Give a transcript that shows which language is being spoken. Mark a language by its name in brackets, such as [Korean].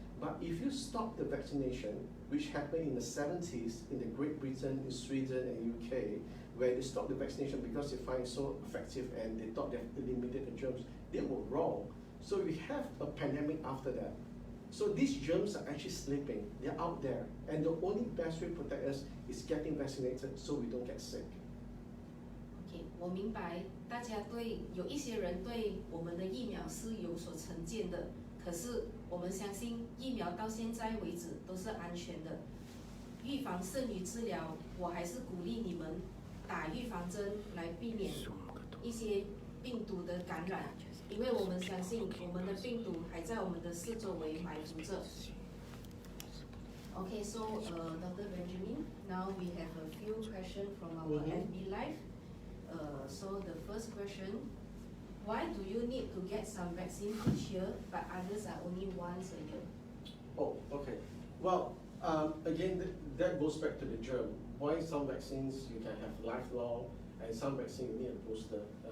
[English] But if you stop the vaccination, which happened in the 70s in the Great Britain, in Sweden and UK, where they stopped the vaccination because they find it so effective and they thought they eliminated the germs, they were wrong. So we have a pandemic after that. So these germs are actually sleeping, they're out there, and the only best way to protect us is getting vaccinated so we don't get sick. [Chinese] OK， 我明白大家有一些人对我们的疫苗是有所成见的，可是我们相信疫苗到现在为止都是安全的。预防胜于治疗，我还是鼓励你们打预防针来避免一些病毒的感染。因为我们相信我们的病毒还在我们的四周围埋伏着。 [English] Okay, so Dr. Benjamin, now we have a few questions from our FB Live. So the first question, why do you need to get some vaccine each year, but others are only once a year? Oh, okay. Well, again, that goes back to the germ. Why some vaccines you can have lifelong, and some vaccine you need a booster.